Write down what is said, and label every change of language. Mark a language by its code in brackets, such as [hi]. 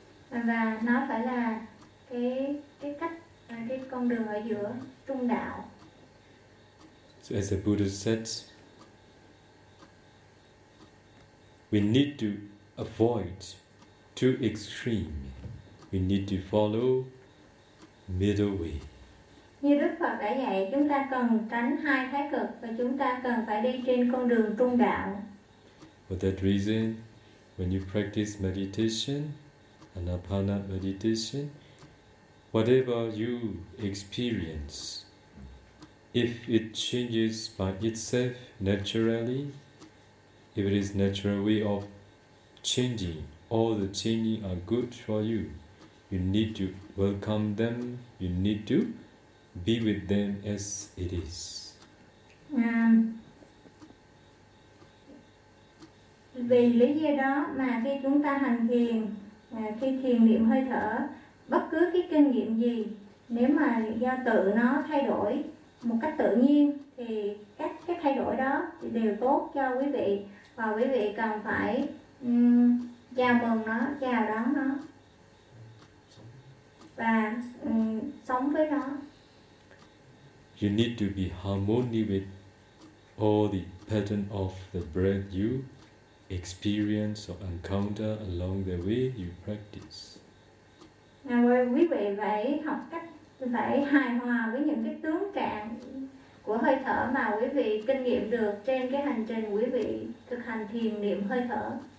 [vi] Và nó phải là cái cách, cái con đường ở giữa, trung đạo. [en] So as the Buddha said, we need to avoid two extremes. We need to follow middle way. [vi] Như Đức Phật đã dạy, chúng ta cần tránh hai thái cực và chúng ta cần phải đi trên con đường trung đạo. [en] For that reason, when you practice meditation, anapana meditation, whatever you experience, if it changes by itself naturally, if it is natural way of changing, all the changing are good for you. You need to welcome them, you need to be with them as it is. [vi] Vì lý do đó mà khi chúng ta hành thiền, khi thiền niệm hơi thở, bất cứ cái kinh nghiệm gì, nếu mà do tự nó thay đổi một cách tự nhiên thì các cái thay đổi đó đều tốt cho quý vị và quý vị cần phải chào mừng nó, chào đón nó và sống với nó. [en] You need to be harmony with all the pattern of the breath you experience or encounter along the way you practice. Now, [vi] quý vị phải học cách phải hài hòa với những cái tướng trạng của hơi thở mà quý vị kinh nghiệm được trên cái hành trình quý vị thực hành thiền niệm hơi thở.